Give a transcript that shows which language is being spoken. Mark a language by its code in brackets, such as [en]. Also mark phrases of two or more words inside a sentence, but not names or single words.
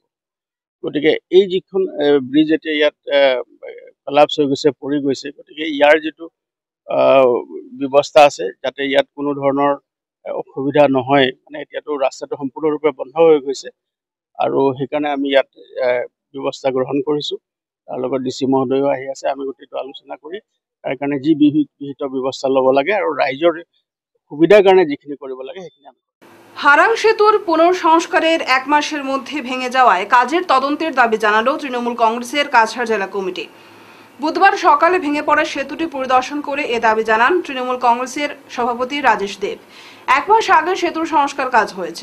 [as] গতিকে এই যিখন ব্ৰিজ এতিয়া ইয়াত কলাপছ হৈ গৈছে, পৰি গৈছে, গতিকে ইয়াৰ যিটো ব্যৱস্থা আছে যাতে ইয়াত কোনো ধৰণৰ অসুবিধা নহয়, মানে এতিয়াতো ৰাস্তাটো সম্পূৰ্ণৰূপে বন্ধ হৈ গৈছে আৰু সেইকাৰণে আমি ইয়াত ব্যৱস্থা গ্ৰহণ কৰিছোঁ। তাৰ লগত DC মহোদয়ো আহি আছে, আমি গোটেইটো আলোচনা কৰি তাৰ কাৰণে যি বিহিত ব্যৱস্থা ল'ব লাগে আৰু ৰাইজৰ সুবিধাৰ কাৰণে যিখিনি কৰিব লাগে সেইখিনি আমি। [bn] হারাং সেতুর পুনঃসংস্কারের 1 মাসের মধ্যে ভেঙে যাওয়ায় কাজের তদন্তের দাবি জানালো তৃণমূল কংগ্রেসের কাছাড় জেলা কমিটি। বুধবার সকালে ভেঙে পড়া সেতুটি পরিদর্শন করে এ দাবি জানান তৃণমূল কংগ্রেসের সভাপতি রাজেশ দেব। 1 মাস আগে সেতুর সংস্কার কাজ হয়েছে।